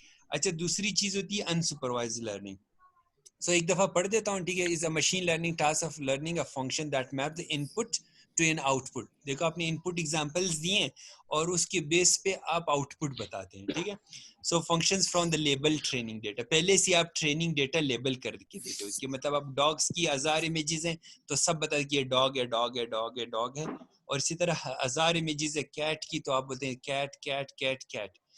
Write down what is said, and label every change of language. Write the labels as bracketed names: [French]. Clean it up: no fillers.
[Urdu] اچھا دوسری چیز ہوتی ہے انسپروائزڈ لرننگ. سو ایک دفعہ پڑھ دیتا ہوں, ٹھیک ہے. [English] Is a machine learning task of learning a function that map the input to an output. [Urdu] دیکھو آپ نے ان پٹ ایگزامپلس دیے ہیں اور اس کے بیس پہ آپ آؤٹ پٹ بتاتے ہیں, ٹھیک ہے. سو [English] functions from the label training data, [Urdu] پہلے سے آپ ٹریننگ ڈیٹا لیبل کر کے دیتے ہو کہ مطلب اب ڈاگس کی 1000 امیجز ہیں تو سب بتا کہ یہ ڈاگ ہے, ڈاگ ہے, ڈاگ ہے, ڈاگ ہے. اور اسی طرح 1000 امیجز ہے کیٹ کی تو آپ بولتے ہیں کیٹ کیٹ کیٹ کیٹ.